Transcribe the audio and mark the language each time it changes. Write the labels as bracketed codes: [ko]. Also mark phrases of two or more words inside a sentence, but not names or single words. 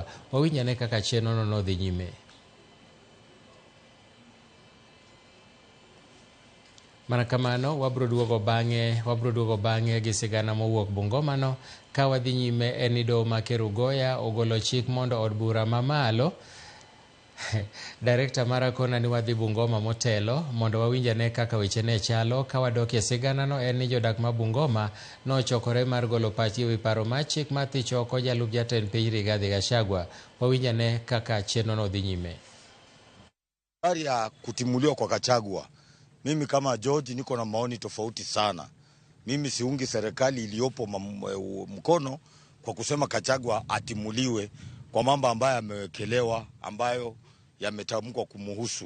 [luo] Wawinjane kaka chenrono nodhi nyime. Mana kamano wabro duogo bang'e gi sigana mowuok Bungoma no ka wadhi nyime en Doho ma Kerugoya ogolo chik mondo od bura mamalo Director mara kona ni wadhi Bungoma motelo mondo wawinjane kaka weche ne chalo. Ka wadok e sigana no en ni jodak ma Bungoma nochokore mar golo pachgi ewi paro mar chik mar thicho oko jalup jatend piny Rigathi Gachagua. Wawinjane kaka chenro no dhi nyime. [sw] Habari ya kutimuliwa kwa Gachagua, mimi kama George niko na maoni tofauti sana. Mimi siungi serikali iliyopo mkono kwa kusema Gachagua atimuliwe kwa mambo ambayo amewekelewa, ambayo yametamkwa kumuhusu.